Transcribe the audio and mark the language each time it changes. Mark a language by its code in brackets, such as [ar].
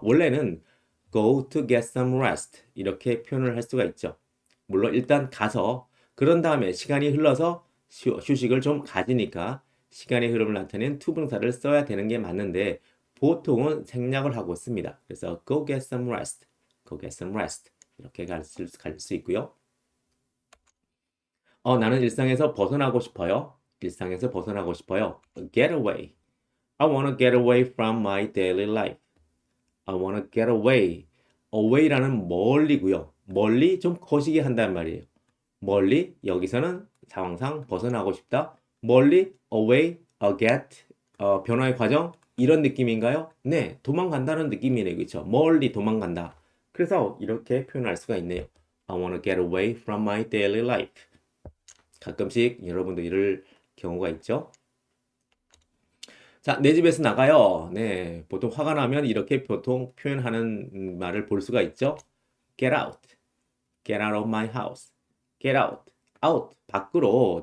[ko] 원래는 [en] go to get some rest [ko] 이렇게 표현을 할 수가 있죠. 물론 일단 가서 그런 다음에 시간이 흘러서 휴식을 좀 가지니까 시간의 흐름을 나타낸 투부정사를 써야 되는 게 맞는데 보통은 생략을 하고 씁니다. 그래서 [en] go get some rest, go get some rest [ko] 이렇게 갈 수 있고요. 나는 일상에서 벗어나고 싶어요. 일상에서 벗어나고 싶어요. [en] Get away. I wanna get away from my daily life. I wanna get away. [ko] away라는 멀리고요. 멀리 좀 거시기 한다는 말이에요. 멀리 여기서는 상황상 벗어나고 싶다. 멀리 away, get, 변화의 과정 이런 느낌인가요? 네, 도망간다는 느낌이네요. 그렇죠? 멀리 도망간다. 그래서 이렇게 표현할 수가 있네요. [en] I wanna get away from my daily life. [ko] 가끔씩 여러분도 이럴 경우가 있죠. 자, 내 집에서 나가요. 네, 보통 화가 나면 이렇게 보통 표현하는 말을 볼 수가 있죠. [en] Get out. Get out of my house. Get out. out. [ko] 밖으로.